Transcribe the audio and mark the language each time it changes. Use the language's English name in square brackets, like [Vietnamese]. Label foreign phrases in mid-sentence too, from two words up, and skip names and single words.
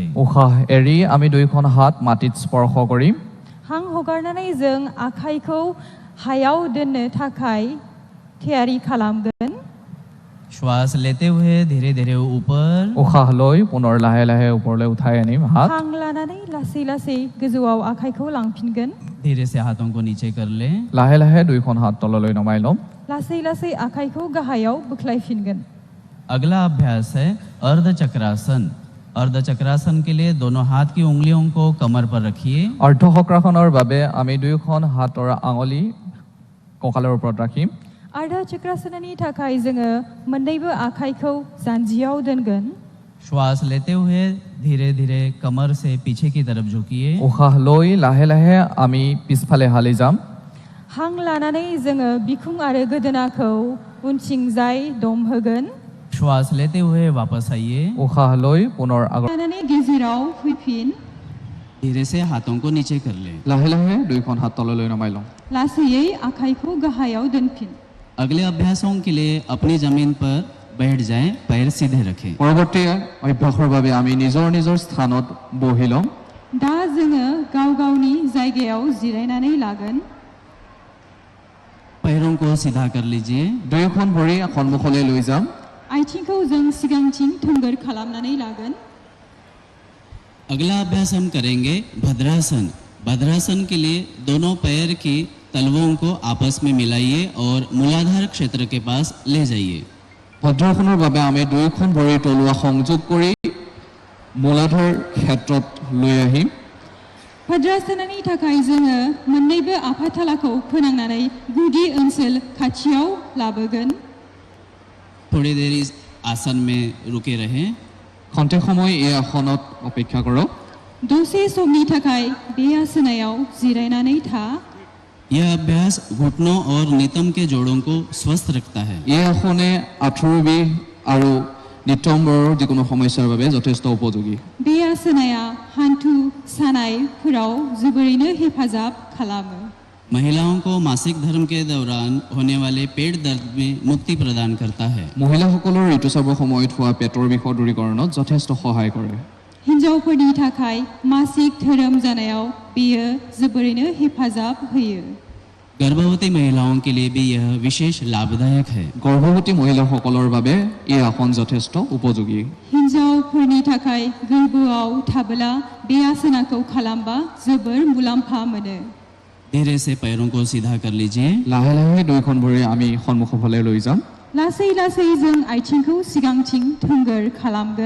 [Assamese] উশাহ এৰি আমি দুয়োখন হাত মাটিত স্পৰ্শ কৰিম। [Bodo] हां हगारनानै जों आखाइखौ हायाव दोननो थाखाय थियारि खालामगोन। [Hindi] श्वास लेते हुए धीरे धीरे ऊपर। [Assamese] উশাহ লৈ পুনৰ লাহে লাহে ওপৰলৈ উঠাই আনিম হাত। [Bodo] हां लानानै लासै लासै गोजौआव आखाइखौ लांफिनगोन। [Hindi] धीरे से हाथों को नीचे कर लें। [Assamese] লাহে লাহে দুয়োখন হাত তললৈ নমাই ল'ম। [Bodo] लासै लासै आखाइखौ गाहायाव बोख्लायफिनगोन। [Hindi] अगला अभ्यास है अर्धचक्रासन। अर्धचक्रासन के लिए दोनों हाथ की उंगलियों को कमर पर रखिए। [Assamese] অৰ্ধচক্ৰাসনৰ বাবে আমি দুয়োখন হাতৰ আঙুলি কঁকালৰ ওপৰত ৰাখিম। [Bodo] आर्धा चक्रासननि थाखाय जोङो मोननैबो आखाइखौ जानजियाव दोनगोन। [Hindi] श्वास लेते हुए धीरे धीरे कमर से पीछे की तरफ झुकिए। [Assamese] উশাহ লৈ লাহে লাহে আমি পিছফালে হালি যাম। [Bodo] हां लानानै जोङो बिखुं आरो गोदोनाखौ उनथिंजाय दमहोगोन। [Hindi] श्वास लेते हुए वापस आइए। [Assamese] উশাহ লৈ পুনৰ আগৰ [Bodo] लानानै गेजेराव फैफिन। [Hindi] धीरे से हाथों को नीचे कर लें। [Assamese] লাহে লাহে দুয়োখন হাত তললৈ নমাই ল'ম। [Bodo] लासैयै आखाइखौ गाहायाव दोनफिन। [Hindi] अगले अभ्यासों के लिए अपनी जमीन पर बैठ जाएं, पैर सीधे रखें। [Assamese] পৰৱৰ্তী অভ্যাসৰ বাবে আমি নিজৰ নিজৰ স্থানত বহি ল'ম। [Bodo] दा जोङो गाव गावनि जायगायाव जिरायनानै लागोन। [Hindi] पैरों को सीधा कर लीजिए। [Assamese] দুয়োখন ভৰি সন্মুখলৈ লৈ যাম। [Bodo] आथिंखौ जों सिगांथिं थोंगोर खालामनानै लागोन। [Hindi] अगला अभ्यास हम करेंगे भद्रासन। भद्रासन के लिए दोनों पैर की तलवों को आपस में मिलाइए और मूलाधार क्षेत्र के पास ले जाइए। [Assamese] ভদ্ৰাসনৰ বাবে আমি দুয়োখন ভৰিৰ তলুৱা সংযোগ কৰি মূলাধাৰ ক্ষেত্ৰত লৈ আহিম। [Bodo] भद्रासननि थाखाय जोङो मोननैबो आफाथालाखौ फोनांनानै गुदि ओनसोल खाथियाव लाबोगोन। [Hindi] थोड़ी देर इस आसन में रुके रहें। [Assamese] খন্তেক সময় এই আসনত অপেক্ষা কৰক। [Bodo] दसे समनि थाखाय बे आसनायाव जिरायनानै था। [Hindi] यह अभ्यास घुटनों और नितंब के जोड़ों को स्वस्थ रखता है। [Assamese] এই আসনে আঁঠুৰ বিষ আৰু নিতম্বৰৰ যিকোনো সমস্যাৰ বাবে যথেষ্ট উপযোগী। [Bodo] बे आसनाया हान्थु सानायफोराव जोबोरैनो हेफाजाब खालामो। [Hindi] महिलाओं को मासिक धर्म के दौरान होने वाले पेट दर्द में मुक्ति प्रदान करता है। [Assamese] মহিলাসকলৰ ঋতুস্ৰাৱৰ সময়ত হোৱা পেটৰ বিষৰ দূৰীকৰণত যথেষ্ট সহায় কৰে। [Bodo] हिन्जावफोरनि थाखाय मासिक धोरोम जानायाव बेयो जोबोरैनो हेफाजाब होयो। [Hindi] गर्भवती महिलाओं के लिए भी यह विशेष लाभदायक है। [Assamese] গৰ্ভৱতী মহিলাসকলৰ বাবে এই আসন যথেষ্ট উপযোগী। [Bodo] हिन्जावफोरनि थाखाय गोर्बोआव थाबोला बे आसनाखौ खालामबा जोबोर मुलाम्फा मोनो। [Hindi] धीरे से पैरों को सीधा कर लीजिए। [Assamese] লাহে লাহে দুয়োখন ভৰি আমি সন্মুখৰ ফালে লৈ যাম। [Bodo] लासै लासै जों आथिंखौ सिगांथिं थोंगोर खालामगोन।